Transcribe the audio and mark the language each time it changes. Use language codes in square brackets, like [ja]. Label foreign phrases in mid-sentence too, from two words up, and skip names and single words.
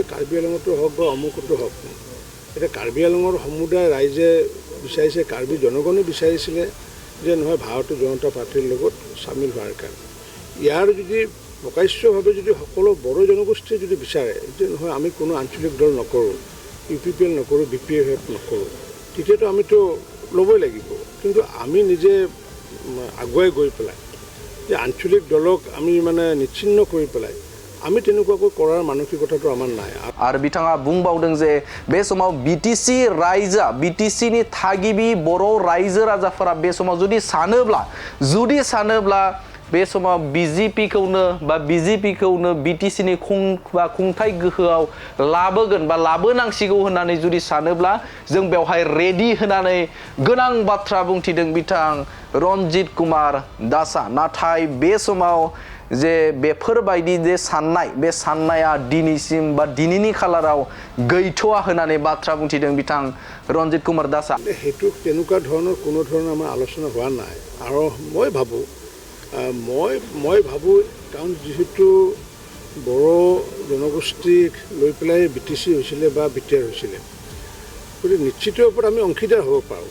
[as] কাৰ্বি আংলঙতো হওক বা অমুকতো হওক এতিয়া কাৰ্বি আংলঙৰ সমুদায় ৰাইজে বিচাৰিছে কাৰ্বি জনগণে বিচাৰিছিলে যে নহয় ভাৰতীয় জনতা পাৰ্টিৰ লগত চামিল হোৱাৰ কাৰণে ইয়াৰ যদি প্ৰকাশ্যভাৱে যদি সকলো বড়ো জনগোষ্ঠীয়ে যদি বিচাৰে যে নহয় আমি কোনো আঞ্চলিক দল নকৰোঁ ইউপিপিএল নকৰোঁ বিপিএফ নকৰোঁ তেতিয়াতো আমিতো ল'বই লাগিব। কিন্তু আমি নিজে আগুৱাই গৈ পেলাই যে আঞ্চলিক দলক আমি মানে নিচ্ছিন্ন কৰি পেলাই আমি তেনেকুৱাকৈ কৰাৰ মানসিকতাটো আমাৰ নাই। [brx] आरो बिथाङा बुंबावदों जे बे समाव बिटिसि रायजोआ बिटिसिनि थागिबि बर' रायजो राजाफोरा बे समाव जुदि सानोब्ला बे समाव बिजेपिखौनो बा बिजेपिखौनो बिटिसिनि खुंथाय गोहोआव लाबोगोन बा लाबोनांसिगौ होननानै जुदि सानोब्ला जों बेवहाय रेडि होनानै गोनां बाथ्रा बुंथिदों बिथां रन्जित कुमार दासआ। नाथाय बे समाव जे बेफोरबायदि जे साननाय बे साननाया दिनैसिम बा दिनैनि खालाराव गैथ'आ होननानै बाथ्रा बुंथिदों बिथां रन्जित कुमार दासआ। [as] সেইটো তেনেকুৱা ধৰণৰ কোনো ধৰণৰ আমাৰ আলোচনা হোৱা নাই। আৰু মই ভাবোঁ কাৰণ যিহেতু বড়ো জনগোষ্ঠীক লৈ পেলাই বিটিচি হৈছিলে বা বিটিআৰ হৈছিলে, গতিকে নিশ্চিত ওপৰত আমি অংশীদাৰ হ'ব পাৰোঁ।